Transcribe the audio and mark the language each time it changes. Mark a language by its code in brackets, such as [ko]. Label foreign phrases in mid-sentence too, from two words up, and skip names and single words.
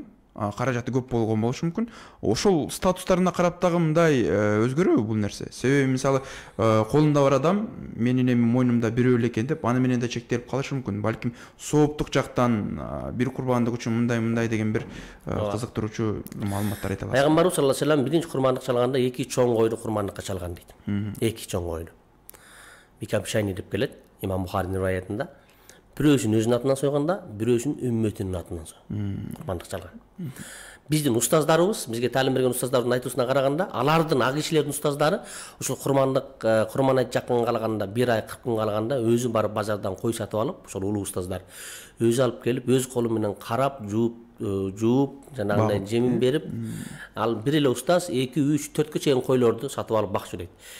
[ky] Каражаты көп болгон болушу мүмкүн. Ошол статустарына карап дагы мындай өзгөрөбү бул нерсе? Себеби мисалы колунда бар адам менин эми мойнумда бирөө эле экен деп аны менен да чектелип калышы мүмкүн. Балким сооптук жактан бир курбандык үчүн мындай деген бир кызыктыруучу маалыматтар айта аласыз. Пайгамбарыбыз [ar] صلى الله عليه وسلم [ky] биринчи курмандык чалганда эки чоң койду курмандыкка чалган дейт. Эки чоң койду. Бикамшайни деп келет Имам Бухаринин риваятында. Бирөөсүн өзүнүн атынан сойгонда, бирөөсүн үммөтүнүн атынан курмандык чалган. Биздин устаздарыбыз, бизге таалим берген устаздардын айтуусуна караганда, алардын ак кишилердин устаздары ушул курман айт жакын калганда, 1 ай 40 күн калганда өзү барып базардан кой сатып алып, ошол улуу устаздар өзү алып келип, өз колу менен карап, жууп, жанагындай жемин берип, ал бир эле устаз 2, 3, 4кө чейин койлорду сатып алып бакчу дейт.